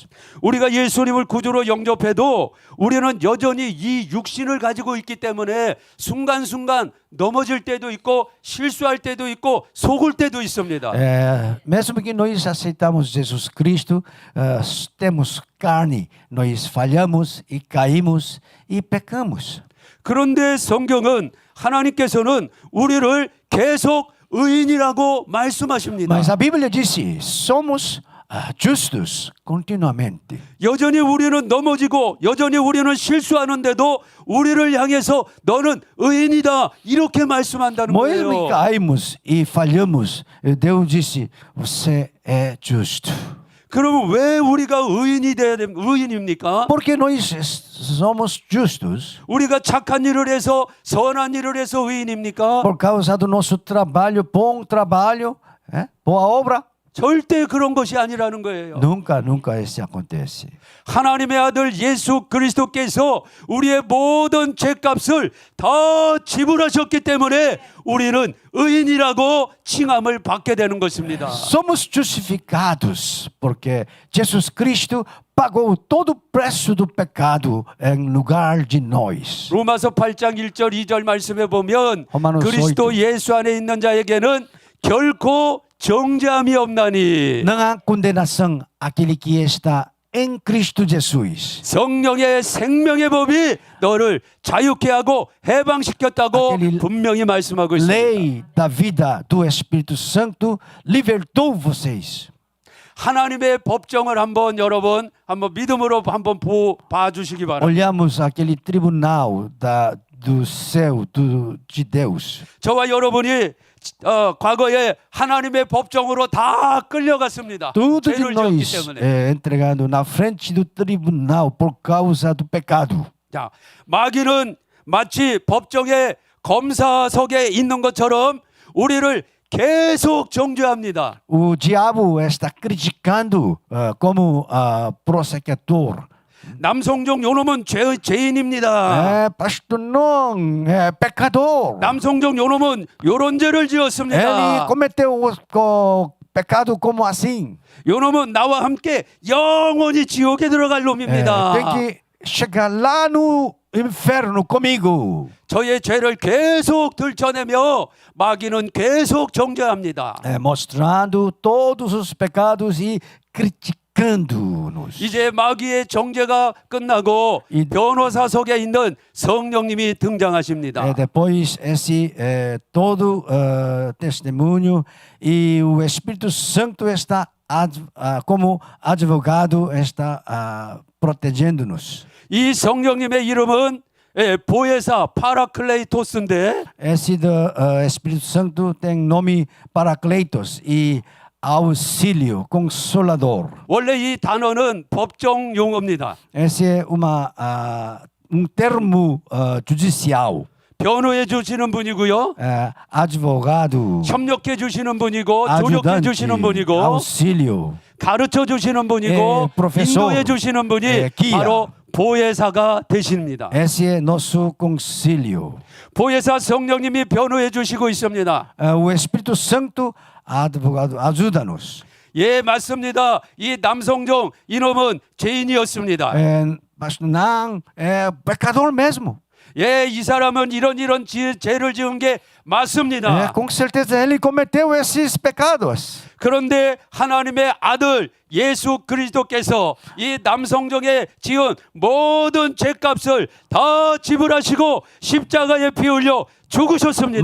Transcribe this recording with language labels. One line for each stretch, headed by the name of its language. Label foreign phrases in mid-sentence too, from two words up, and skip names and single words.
Korean: 우리가 예수님을 구주로 영접해도 우리는 여전히 이 육신을 가지고 있기 때문에 순간순간 넘어질 때도 있고 실수할 때도 있고 속을 때도 있습니다.
Portuguese: Mesmo que nós aceitamos Jesus Cristo, temos carne, nós falhamos e caímos e pecamos.
Korean: 그런데 성경은 하나님께서는 우리를 계속 의인이라고 말씀하십니다.
Portuguese: Mas a Bíblia disse, somos justos continuamente.
Korean: 여전히 우리는 넘어지고 여전히 우리는 실수하는데도 우리를 향해서 너는 의인이다 이렇게 말씀한다는
Portuguese: Mesmo que
Korean: 거예요.
Portuguese: caímos e falhamos, Deus disse, você é justo.
Korean: 그러면 왜 우리가 의인입니까?
Portuguese: Porque nós somos justos
Korean: 우리가 착한 일을 해서 선한 일을 해서 의인입니까?
Portuguese: por causa do nosso trabalho, bom trabalho, boa obra.
Korean: 절대 그런 것이 아니라는 거예요.
Portuguese: Nunca isso acontece.
Korean: 하나님의 아들 예수 그리스도께서 우리의 모든 죄값을 다 지불하셨기 때문에 우리는 의인이라고 칭함을 받게 되는 것입니다.
Portuguese: Somos justificados porque Jesus Cristo pagou todo o preço do pecado em lugar de nós.
Korean: 로마서 8장 1절 2절 말씀에 보면 로마서 그리스도 예수 안에 있는 자에게는 결코 정죄함이 없나니
Portuguese: Não há condenação àquele que está em Cristo Jesus.
Korean: 성령의 생명의 법이 너를 자유케 하고 해방시켰다고 아케릴- 분명히 말씀하고 있습니다.
Portuguese: Lei da vida do Espírito Santo libertou vocês.
Korean: 하나님의 법정을 한번 여러분 한번 믿음으로 한번 봐주시기 바랍니다.
Portuguese: Olhamos aquele tribunal do céu, de Deus.
Korean: 저와 여러분이 과거에 하나님의 법정으로 다 끌려갔습니다.
Portuguese: Tudo de
Korean: 죄를 지었기
Portuguese: nós
Korean: 때문에.
Portuguese: é entregado na frente do tribunal por causa do pecado.
Korean: 자, 마귀는 마치 법정의 검사석에 있는 것처럼 우리를 계속 정죄합니다.
Portuguese: O diabo está criticando como prosecutor.
Korean: 남성종 요놈은 죄인입니다.
Portuguese: Pastor não, é pecador.
Korean: 남성종 요놈은 요런 죄를
Portuguese: Ele
Korean: 지었습니다.
Portuguese: cometeu o pecado como assim.
Korean: 요놈은 나와 함께 영원히 지옥에 들어갈 놈입니다.
Portuguese: Tem que chegar lá no inferno comigo.
Korean: 저의 죄를 계속 들춰내며 마귀는 계속 정죄합니다.
Portuguese: Mostrando todos os pecados e criticando-nos.
Korean: 이제 마귀의 정죄가 끝나고 변호사석에 있는 성령님이 등장하십니다.
Portuguese: Depois esse todo testemunho e o Espírito Santo está como advogado está protegendo-nos.
Korean: 이 성령님의 이름은 보혜사 파라클레이토스인데
Portuguese: Esse do Espírito Santo tem nome Paracletos e auxílio, consolador.
Korean: 원래 이 단어는 법정 용어입니다.
Portuguese: Esse é termo judicial.
Korean: 변호해 주시는 분이고요.
Portuguese: Advogado,
Korean: 협력해 주시는 분이고 조력해
Portuguese: ajudante,
Korean: 주시는 분이고
Portuguese: auxílio.
Korean: 가르쳐 주시는 분이고
Portuguese: professor,
Korean: 인도해 주시는 분이
Portuguese: guia.
Korean: 바로 보혜사가 되십니다.
Portuguese: Esse é nosso concílio.
Korean: 보혜사 성령님이 변호해 주시고 있습니다.
Portuguese: O Espírito Santo, advogado, ajuda-nos.
Korean: 예, 맞습니다. 이 남성종 이놈은 죄인이었습니다.
Portuguese: Mas não, é pecador mesmo.
Korean: 예, 이 사람은 이런 죄를 지은 게 맞습니다.
Portuguese: Com certeza ele cometeu esses pecados.
Korean: 그런데 하나님의 아들 예수 그리스도께서 이 남성종에 지은 모든 죄값을 다 지불하시고 십자가에 피 흘려 죽으셨습니다.